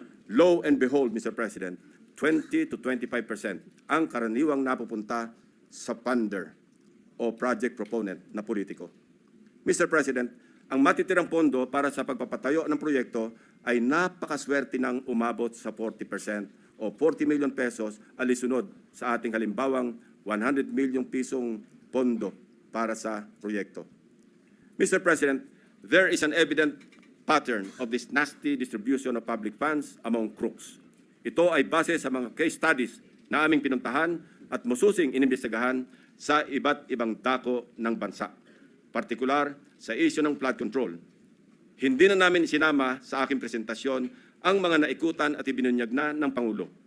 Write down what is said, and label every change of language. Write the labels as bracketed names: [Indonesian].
[English] Lo and behold, Mr. President, [Filipino] 20 to 25% ang karaniwang napupunta sa funder o project proponent na politiko. Mr. President, ang matitirang pondo para sa pagpapatayo ng proyekto ay napakaswerte ng umabot sa 40% o 40 million pesos alisunod sa ating halimbawang 100 million pisong pondo para sa proyekto. [English] Mr. President, there is an evident pattern of this nasty distribution of public funds among crooks. [Filipino] Ito ay base sa mga case studies na aming pinuntahan at mususing inimbestigahan sa iba't ibang dako ng bansa, partikular sa issue ng flood control. Hindi na namin sinama sa aking presentasyon ang mga naikutan at ibinunyag na ng Pangulo.